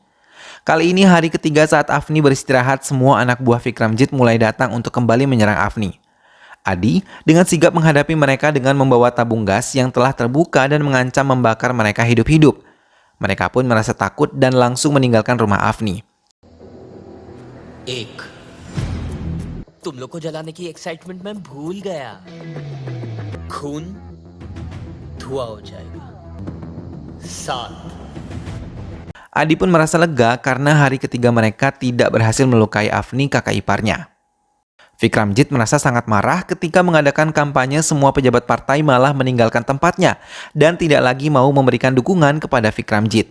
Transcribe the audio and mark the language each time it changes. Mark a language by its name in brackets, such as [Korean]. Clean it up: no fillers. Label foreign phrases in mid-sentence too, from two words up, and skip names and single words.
[Indonesian] Kali ini hari ketiga saat Afni beristirahat, semua anak buah Vikramjit mulai datang untuk kembali menyerang Afni. Adi dengan sigap menghadapi mereka dengan membawa tabung gas yang telah terbuka dan mengancam membakar mereka hidup-hidup. Mereka pun merasa takut dan langsung meninggalkan rumah Afni. [Hindi] एक, तुम लोग को जलाने की एक्साइटमेंट में भूल गया। खून धुआं हो जाएगा। 7. [Indonesian] Adi pun merasa lega karena hari ketiga mereka tidak berhasil melukai Afni, kakak iparnya. Vikramjit merasa sangat marah ketika mengadakan kampanye semua pejabat partai malah meninggalkan tempatnya dan tidak lagi mau memberikan dukungan kepada Vikramjit.